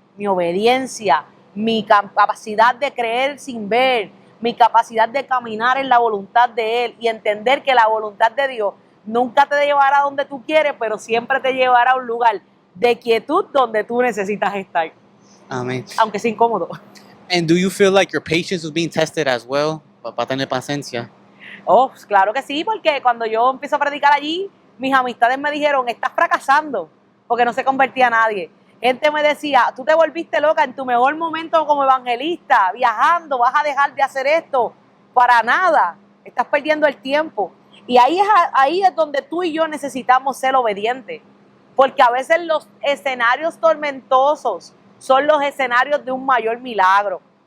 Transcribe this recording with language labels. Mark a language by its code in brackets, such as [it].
[es] Mi obediencia, mi capacidad de creer sin ver, mi capacidad de caminar en la voluntad de Él y entender que la voluntad de Dios nunca te llevará a donde tú quieres, pero siempre te llevará a un lugar de quietud donde tú necesitas estar. Amén. Aunque sea incómodo. [en] And do you feel like your patience was being tested as well? [es] Para tener paciencia. Claro que sí, porque cuando yo empiezo a predicar allí, mis amistades me dijeron, estás fracasando, porque no se convertía a nadie. Gente me decía, tú te volviste loca en tu mejor momento como evangelista, viajando, vas a dejar de hacer esto. Para nada, estás perdiendo el tiempo. Y ahí es donde tú y yo necesitamos ser obedientes, porque a veces los escenarios tormentosos son los escenarios de un mayor milagro.